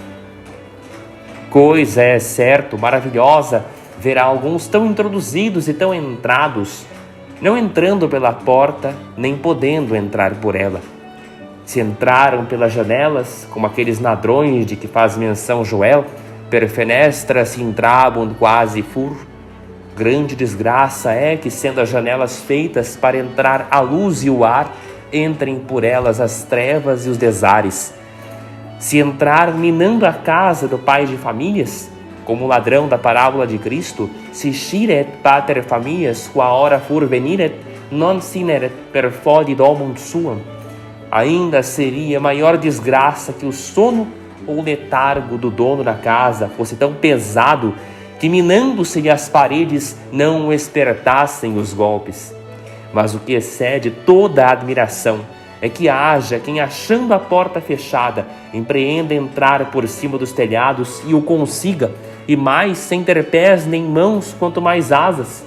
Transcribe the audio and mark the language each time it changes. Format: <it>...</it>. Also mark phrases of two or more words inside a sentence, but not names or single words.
<pt>Coisa é certo, maravilhosa, verá alguns tão introduzidos e tão entrados, não entrando pela porta, nem podendo entrar por ela. Se entraram pelas janelas, como aqueles ladrões de que faz menção Joel,</pt> <la>per fenestra se intrabunt quasi fur.</la> <pt>Grande desgraça é que, sendo as janelas feitas para entrar a luz e o ar, entrem por elas as trevas e os desares. Se entrar minando a casa do pai de famílias, como o ladrão da parábola de Cristo,</pt> <la>si sciret pater familias qua hora fur veniret, non sineret per fodi domum suam,</la> <pt>ainda seria maior desgraça que o sono ou letargo do dono da casa fosse tão pesado que, minando-se-lhe as paredes, não o espertassem os golpes. Mas o que excede toda a admiração é que haja quem, achando a porta fechada, empreenda entrar por cima dos telhados e o consiga, e mais sem ter pés nem mãos, quanto mais asas.</pt>